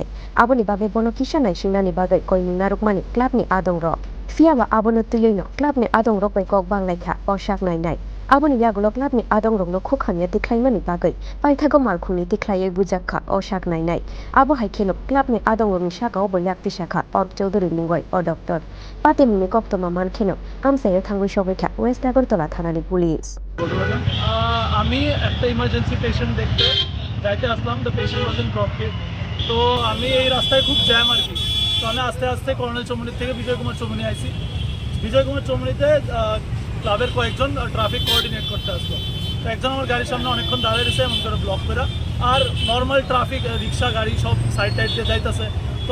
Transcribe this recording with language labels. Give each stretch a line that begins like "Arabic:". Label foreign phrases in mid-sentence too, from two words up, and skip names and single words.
Kok Borok: aboni babe bono kisa naisingnani bagai koimung narukmani club ni adong rok Fiaba abono tuyoino club ni adong rok bai kok banglaikha osak nainai aboni yagulo club ni adong rokno khukhanya tiklaimani bagai paithago malkhungni tiklaioi bujakha osak nainai abo haikeno club ni adong rokni sakao bolyak tisakha Ork Chaudhary mungoi o doctor patimungni koktoma mankheno amsayo thangui sobaikha West Agartala thanani police
Bangla: আমি একটা
English: emergency patient
Bangla: দেখতে যাইতে আসলাম তো
English: patient was blocked
Bangla: তো আমি এই রাস্তায় খুব জ্যাম আর কি তো আমি আস্তে আস্তে কর্নেল চৌমনি থেকে বিজয় কুমার চৌমনি আইছি বিজয় কুমার চৌমনিতে ক্লাবের কয়েকজন
English: traffic coordinate
Bangla: করতে আসলো তো একজন আমার গাড়ির সামনে অনেকক্ষণ দাঁড়িয়ে রয়েছে এমন করে ব্লক করে আর
English: normal traffic
Bangla: রিক্সা গাড়ি সব সাইড টাইড দিয়ে যাইতেছে তো